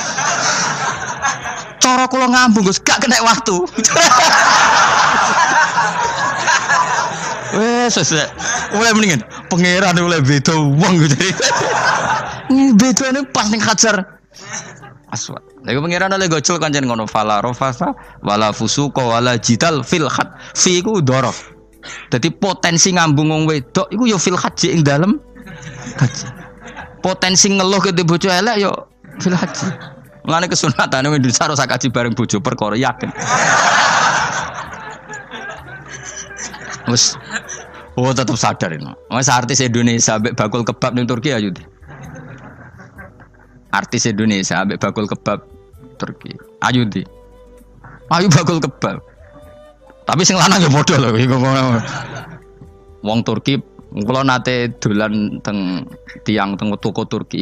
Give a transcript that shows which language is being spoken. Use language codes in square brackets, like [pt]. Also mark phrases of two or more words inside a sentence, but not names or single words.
[jv] Cara kula ngambung Gus gak kena waktu. Wes mulai mendingan pangeran mulai beda wong gitu. Bedane pas ning Hajar Aswad. Lha pangeran oleh gocul kancen ngono [ar] فلا رفث ولا فسوق ولا جدال في الحج. [jv] Fi iku dhorof. Dadi potensi ngambung wong wedok iku ya [ar] في الحج [jv] ing dalem haji. Potensi ngeluh ke bojo elek ya [ar] في الحج. [jv] Mulane kesunatan wong Indonesia harus kaji bareng bojo perkara yakin. Wes tetap sadar ini. Mas artis Indonesia ambek bakul kebab ning Turki ayo. Artis Indonesia ambek bakul kebab Turki. Ayo di. Ayo bakul kebab. Tapi sing lanang ya padha lho iku. Wong Turki kula nate dolan teng tiang teng toko Turki.